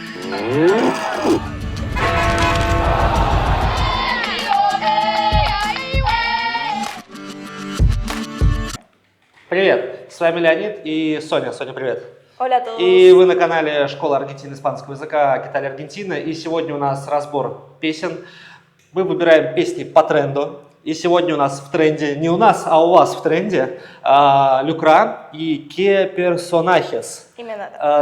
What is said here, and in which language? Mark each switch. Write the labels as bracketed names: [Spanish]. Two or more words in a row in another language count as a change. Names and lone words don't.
[Russian] Привет, с вами Леонид и Соня. Соня, привет. [Spanish] Hola a todos. [Russian] И вы на канале Школа Аргентины испанского языка Китали Аргентина. И сегодня у нас разбор песен. Мы выбираем песни по тренду. И сегодня у нас в тренде, не у нас, а у вас в тренде, Люкра и «Qué personajes». Именно так.